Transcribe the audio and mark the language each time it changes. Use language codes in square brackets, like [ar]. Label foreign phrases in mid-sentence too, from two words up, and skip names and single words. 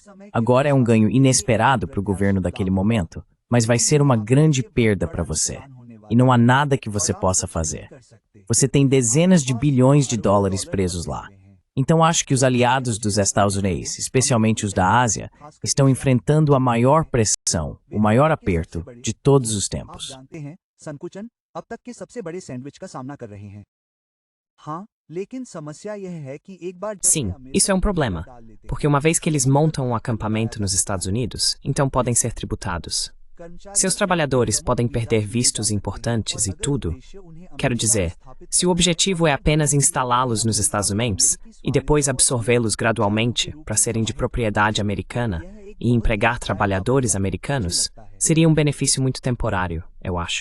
[pt] Agora é um ganho inesperado para o governo daquele momento, mas vai ser uma grande perda para você. E não há nada que você possa fazer. Você tem dezenas de bilhões de dólares presos lá. Então acho que os aliados dos Estados Unidos, especialmente os da Ásia, estão enfrentando a maior pressão, o maior aperto de todos os tempos. [hi] संकुचन अब तक के सबसे बड़े सैंडविच का सामना कर रहे हैं। हाँ, लेकिन समस्या यह है कि एक बार [pt] Sim, isso é um problema, porque uma vez que eles montam um acampamento nos Estados Unidos, então podem ser tributados. Seus trabalhadores podem perder vistos importantes e tudo. Quero dizer, se o objetivo é apenas instalá-los nos Estados Unidos e depois absorvê-los gradualmente para serem de propriedade americana e empregar trabalhadores americanos, seria um benefício muito temporário, eu acho.